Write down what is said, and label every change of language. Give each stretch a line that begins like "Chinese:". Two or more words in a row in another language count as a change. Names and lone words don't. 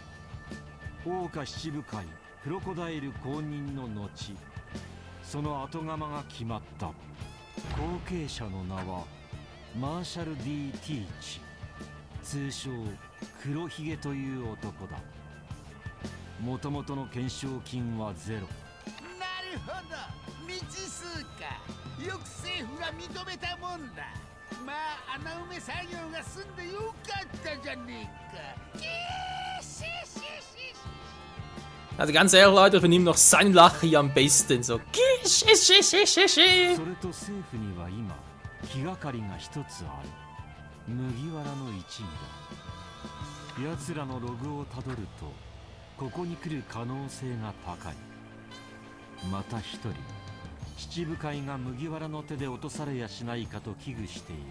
Japanese: 桜花七部会クロコダイル公認の後、その後釜が決まった。後継者の名はマーシャル D ティーチ、通称黒ひげという男だ。もともとの懸賞金はゼロ。なるほど、未知数か。よく政府が認めたもんだ。まあ穴埋め作業が済んでよかったじゃねえか。
German: Also ganz ehrlich, Leute, ich nehme noch sein Lachen hier am besten. So.
Japanese: それと政府には今気がかりが一つある。麦わらの一味だ。奴らのログをたどるとここに来る可能性が高い。また一人七部会が麦わらの手で落とされやしないかと危惧している。